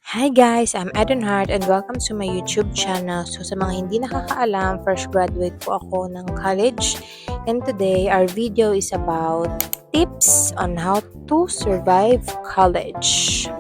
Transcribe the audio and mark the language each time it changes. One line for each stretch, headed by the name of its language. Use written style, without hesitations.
English: Hi guys, I'm Eden Hart and welcome to my YouTube channel.
Filipino: So sa mga hindi nakakaalam, fresh graduate po ako ng college.
English: And today, our video is about tips on how to survive college.